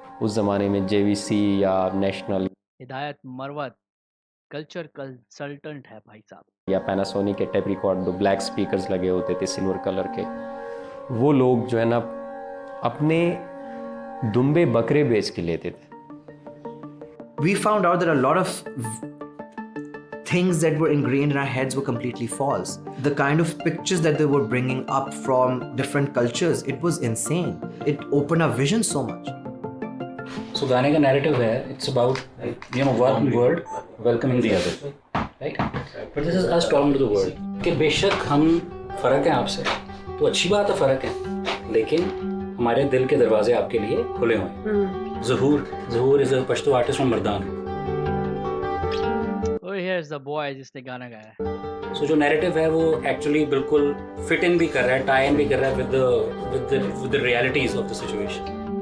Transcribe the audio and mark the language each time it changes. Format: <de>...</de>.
<hi>उस ज़माने में JVC या नेशनल हिदायत मरवत कल्चर कंसल्टेंट है भाई साहब, या पैनासोनिक के टेप रिकॉर्ड, ब्लैक स्पीकर्स लगे होते थे सिल्वर कलर के, वो लोग जो है ना अपने दुम्बे बकरे बेच के लेते थे।</hi> <en>We found out that a lot of things that were ingrained in our heads were completely false. The kind of pictures that they were bringing up from different cultures, it was insane. It opened our vision so much. So</en> <hi>गाने का narrative है,</hi> <en>it's about one word welcoming the other, right? But this is us talking to the world.</en> <hi>कि बेशक हम फ़र्क हैं आपसे, तो अच्छी बात है फ़र्क है, लेकिन हमारे दिल के दरवाजे आपके लिए खुले हुए हैं।</hi> <en>Zahoor is a Pashto artist from Mardan. Oh, here's the boy</en> <hi>जिसने गाना गाया है। So जो नैरेटिव है वो एक्चुअली बिल्कुल फिट इन भी कर रहा है, टाई इन भी कर रहा है</hi> <en>with the realities of the situation.</en>